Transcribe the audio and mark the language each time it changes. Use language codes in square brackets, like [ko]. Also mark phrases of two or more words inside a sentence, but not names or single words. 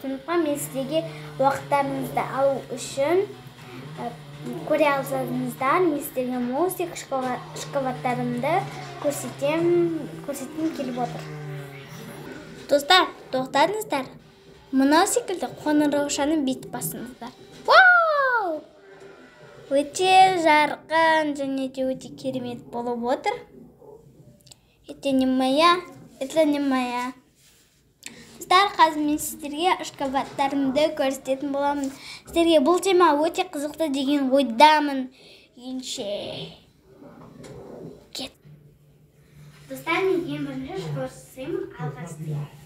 [kk] Сондықтан мен сіздерге уақыттарыңызды алу үшін көре алсаңыздар, мен сіздерге мостик шоколадтарымды көрсеткім келіп отыр. Достар, тоқтаңыздар. Мынау секілді қоңыраушаны бүйтіп басыңыздар. Вау! Өте жарқын және де өте керемет болып отыр. [ru] Это не моя. [kk] Достар, қазір мен сіздерге шоколадтарымды көрсететін боламын. Сіздерге бұл тема өте қызықты деген ойдамын. Ендеше кет. Достар, мен ең бірінші шоколад жасаймын, алғашқы.